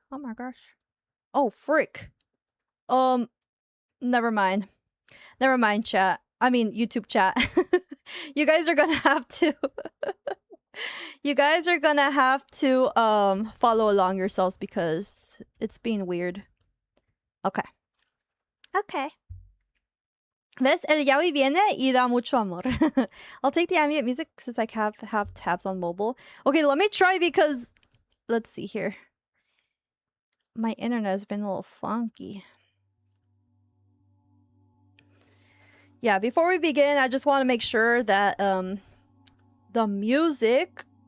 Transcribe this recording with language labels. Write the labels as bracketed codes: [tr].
[en] Oh my gosh. Oh frick. Never mind. Never mind, chat. I mean YouTube chat. You guys are gonna have to. You guys are gonna have to follow along yourselves because it's being weird. Okay. Okay. [es] ¿Ves? El yaoi viene y da mucho amor. [en] I'll take the ambient music since I have tabs on mobile. Okay, let me try because... Let's see here. My internet has been a little funky. Yeah, before we begin, I just want to make sure that the music...